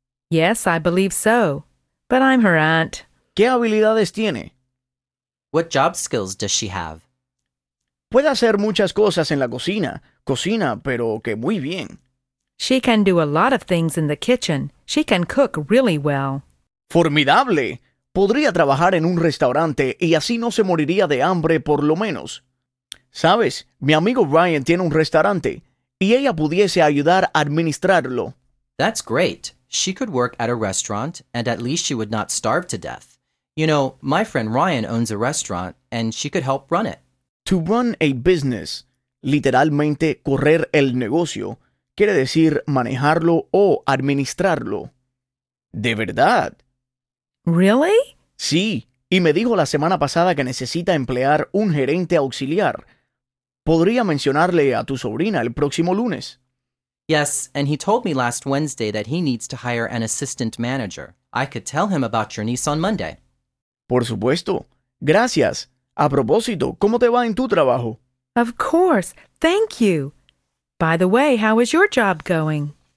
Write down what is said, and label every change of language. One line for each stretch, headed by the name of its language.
English: Yes, I believe so. But I'm her aunt.
Spanish: ¿Qué habilidades tiene?
English: What job skills does she have?
Spanish: Puede hacer muchas cosas en la cocina. Cocina, pero que muy bien.
English: She can do a lot of things in the kitchen. She can cook really well.
Spanish: ¡Formidable! Podría trabajar en un restaurante y así no se moriría de hambre por lo menos. ¿Sabes? Mi amigo Ryan tiene un restaurante y ella pudiese ayudar a administrarlo.
English: That's great. She could work at a restaurant and at least she would not starve to death. You know, my friend Ryan owns a restaurant and she could help run it. To run a business,
Spanish: literalmente correr el negocio, quiere decir manejarlo o administrarlo. De verdad.
English: Really?
Spanish: Sí, y me dijo la semana pasada que necesita emplear un gerente auxiliar. Podría mencionarle a tu sobrina el próximo lunes.
English: Yes, and he told me last Wednesday that he needs to hire an assistant manager. I could tell him about your niece on Monday.
Spanish: Por supuesto. Gracias. A propósito, ¿cómo te va en tu trabajo?
English: Of course. Thank you. By the way, how is your job going?